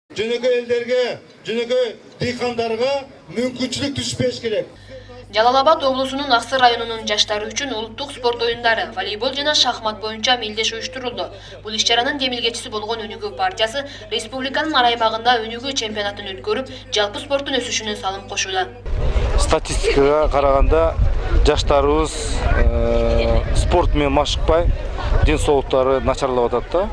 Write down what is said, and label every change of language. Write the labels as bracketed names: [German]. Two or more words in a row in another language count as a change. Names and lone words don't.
[Kyrgyz] Jönökөy ellerge, jönökөy dıykandarga mümkünçülük düşpеш gerek. Жалал-Абад облусунун Аксы районунун жаштары үчүн улуттук спорт оюндары, волейбол жана шахмат боюнча мелдеш уюштурулду. Бул иш-чаранын демилгечиси болгон Өнүгүү партиясы республиканын ар аймагында өнүгүү чемпионатын өткөрүп, жалпы спорттун өсүшүнө салым кошууда. Статистикага караганда жаштарыбыз спорт менен машыкпай, ден соолуктары начарлап атат да.